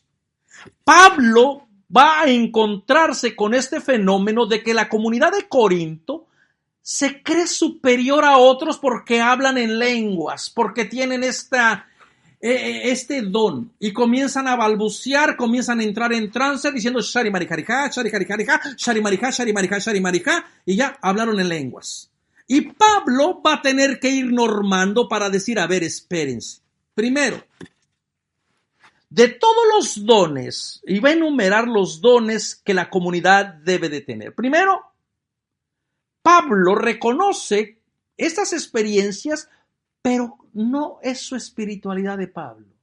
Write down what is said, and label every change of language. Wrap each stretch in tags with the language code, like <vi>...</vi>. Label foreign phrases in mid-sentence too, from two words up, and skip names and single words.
<es>Pablo va a encontrarse con este fenómeno de que la comunidad de Corinto se cree superior a otros porque hablan en lenguas, porque tienen este don y comienzan a balbucear, comienzan a entrar en trance diciendo shari marijarija, shari marijarija, shari marijarija, shari marijarija, shari marijarija, y ya hablaron en lenguas. Y Pablo va a tener que ir normando para decir, a ver, espérense. Primero, de todos los dones, y va a enumerar los dones que la comunidad debe de tener. Primero, Pablo reconoce estas experiencias, pero no es su espiritualidad de Pablo.</es>